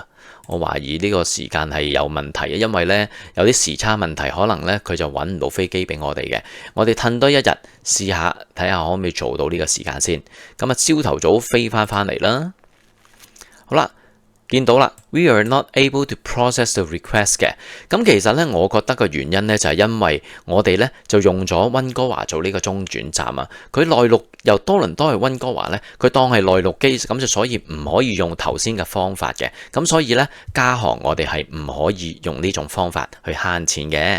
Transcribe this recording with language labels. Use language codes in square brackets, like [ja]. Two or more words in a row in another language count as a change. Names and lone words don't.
[yue] 我懷疑呢個時間係有問題嘅，因為呢有啲時差問題，可能呢佢就揾唔到飛機俾我哋嘅。我哋褪多1日試下，睇下可唔可以做到呢個時間先。咁啊，朝頭早飛翻嚟啦。好啦，見到啦 ， [en] We are not able to process the request [yue] 嘅。咁其實呢，我覺得個原因呢就係因為我哋呢就用咗溫哥華做呢個中轉站啊。佢內陸由多倫多去溫哥華呢，佢當係內陸機，咁就所以唔可以用頭先嘅方法嘅。咁所以呢，加航我哋係唔可以用呢種方法去慳錢嘅。